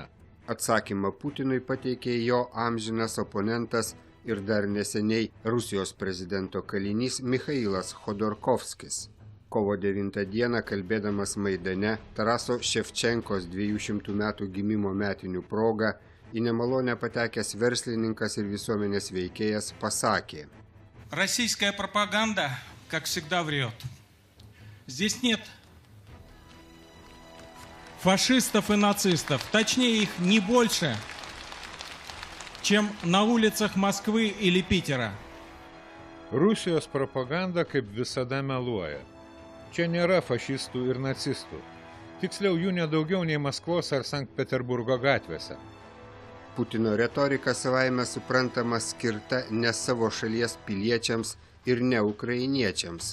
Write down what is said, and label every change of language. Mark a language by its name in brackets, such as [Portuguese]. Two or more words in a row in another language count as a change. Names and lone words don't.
[Lithuanian] Atsakymą Putinui pateikė jo amžinas oponentas ir dar neseniai Rusijos prezidento kalinys Michailas Chodorkovskis. Kovo 9 dieną kalbėdamas Maidane Taraso Ševčenkos 200 metų gimimo metinių proga į nemalonę patekęs verslininkas ir visuomenės veikėjas pasakė: [Russian] Российская пропаганда, как всегда, врет. Здесь нет фашистов и нацистов, точнее их не больше, чем на улицах Москвы или Питера. [Lithuanian] Rusijos propaganda kaip visada meluoja. Čia nėra fašistų ir nacistų. Tiksliau, jų nedaugiau nei Maskvos ar Sankt Peterburgo gatvėse. Putino retorika savaime suprantama skirta ne savo šalies piliečiams ir ne ukrainiečiams.